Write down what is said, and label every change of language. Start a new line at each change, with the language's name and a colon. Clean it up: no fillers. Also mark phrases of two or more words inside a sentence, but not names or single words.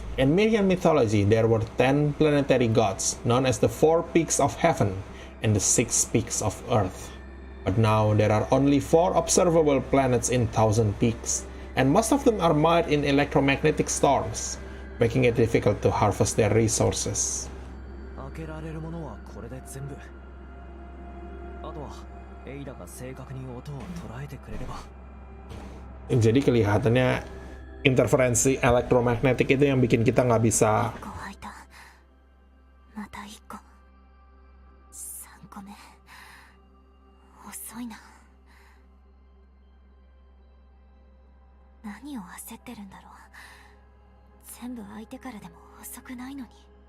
English: In Mirian mythology, there were 10 planetary gods, known as the 4 peaks of heaven and the 6 peaks of earth. But now there are only 4 observable planets in 1,000 peaks, and most of them are mired in electromagnetic storms, making it difficult to harvest their resources.
Japanese: 開けられるものはこれで全部。あとはエイダが正確に音を捉えてくれれば。
Indonesian: Jadi kelihatannya interferensi elektromagnetik itu yang bikin kita nggak bisa.
Japanese: また1個。3個目。遅いな。何を焦ってるんだろう。全部相手からでも遅くないのに。